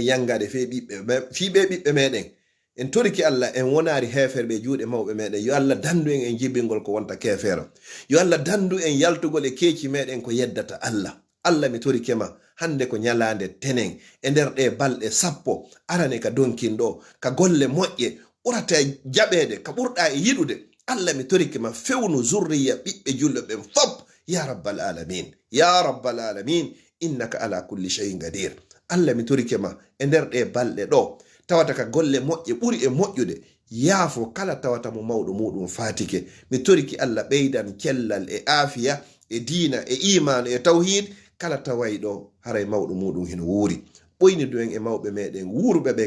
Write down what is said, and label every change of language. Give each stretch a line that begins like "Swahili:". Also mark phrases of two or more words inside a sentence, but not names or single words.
Fula: yangade fe bibbe meden en toriki Allah en wonari heferbe juude mawbe meden yo Allah dandu en jibingol ko wonta kefero yo Allah dandu en yaltugol e keeci meden ko yeddata Allah mi torike ma hande ko nyalande tenen e nder de balde sappo arane ka donkindo ka golle moƴƴe urata jabede ka burda e yidude Allah mi torike ma fewnu zurriya bibbe julbe ben fop
Arabic: يا رب العالمين إنك على كل شيء قدير
Fula: Allah mi torike ma e nder de balde do tawata ka golle moƴƴe buri e moƴƴude yaafo kala tawata mo mawdo mudum fatike mi toriki Allah beydan kellal e afiya e diina e iman e tawhid kala tawaydo haray mawdo mudum hino wuri boyni doen e mawbe meden wurbe ben